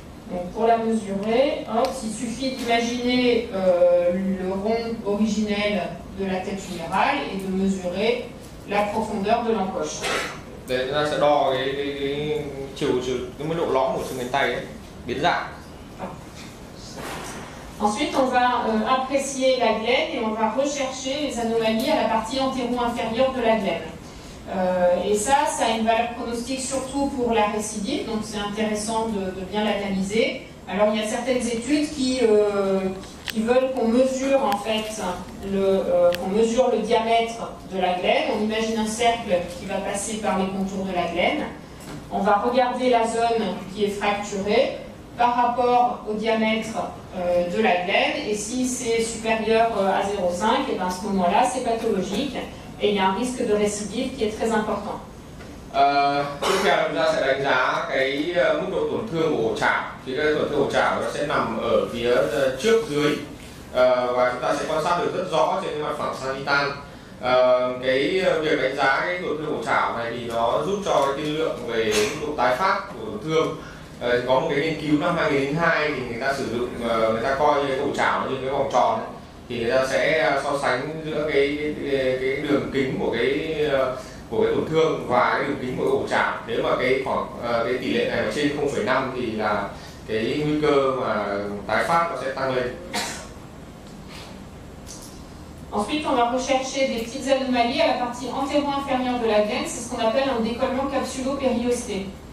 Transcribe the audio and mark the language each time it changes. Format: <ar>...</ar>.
<fr>Donc pour la mesurer, il suffit d'imaginer le rond originel de la tête humérale et de mesurer la profondeur de l'encoche.</fr> <vi>Để chúng ta sẽ đo cái mức độ lõm của xương cánh tay ấy, biến dạng.</vi> <fr>Ensuite, on va apprécier la glaine et on va rechercher les anomalies à la partie antéro-inférieure de la glaine. Et ça a une valeur pronostique surtout pour la récidive, donc c'est intéressant de bien l'analyser. Alors il y a certaines études qui veulent qu'on mesure en fait qu'on mesure le diamètre de la glaine. On imagine un cercle qui va passer par les contours de la glaine. On va regarder la zone qui est fracturée par rapport au diamètre de la glaine, et si c'est supérieur à 0,5, et bien à ce moment-là, c'est pathologique, et il y a un risque de récidive qui est très important.</fr> <vi>Tiếp theo chúng ta sẽ đánh giá cái mức độ tổn thương của ổ chảo. Thì cái tổn thương ổ chảo nó sẽ nằm ở phía trước dưới, và chúng ta sẽ quan sát được rất rõ trên cái mặt phẳng sagittal. Cái việc đánh giá cái tổn thương ổ chảo này thì nó giúp cho cái tiên lượng về mức độ tái phát của tổn thương. Có một cái nghiên cứu năm 2002 thì người ta sử dụng, người ta coi cái ổ chảo như cái vòng tròn ấy. Thì người ta sẽ so sánh giữa cái đường kính của cái tổn thương và cái đường kính của ổ chảo. Nếu mà cái khoảng cái tỷ lệ này mà trên 0,5 thì là cái nguy cơ mà tái phát nó sẽ tăng lên.</vi> <fr>Ensuite, on va rechercher des petites anomalies à la partie antéro-inférieure de la glaine, c'est ce qu'on appelle un décollement capsulo-périosté.</fr>